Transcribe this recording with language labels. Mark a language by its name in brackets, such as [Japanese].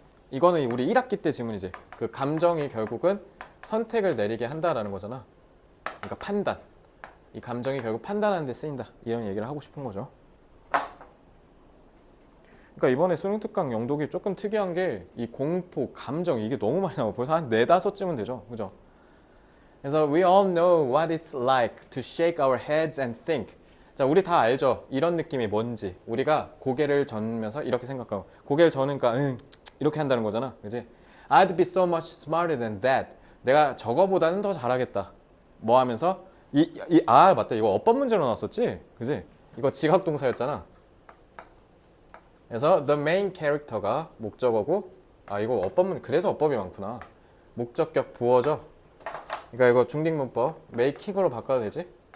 [Korean] 이거는 우리 1학기 때 질문이지. 그 감정이 결국은 선택을 내리게 한다라는 거잖아. 그러니까 판단. 이 감정이 결국 판단하는 데 쓰인다. 이런 얘기를 하고 싶은 거죠. 그러니까 이번에 수능 특강 영독이 조금 특이한 게 이 공포, 감정 이게 너무 많이 나오고 벌써 한 4-5쯤은 되죠. 그죠? [English] 그래서 we all know what it's like to shake our heads and think. [Korean] 자, 우리 다 알죠. 이런 느낌이 뭔지. 우리가 고개를 저으면서 이렇게 생각하고 고개를 저으니까 이렇게 한다는 거잖아. 그지? [English] I'd be so much smarter than that. [Korean] 내가 저거보다는 더 잘하겠다. 뭐 하면서 맞다. 이거 어법 문제로 나왔었지? 그지? 이거 지각동사였잖아. 그래서 the main character가 목적어고 이거 그래서 어법이 많구나. 목적격 보어죠. 그러니까 이거 중딩문법 making으로 바꿔도 되지?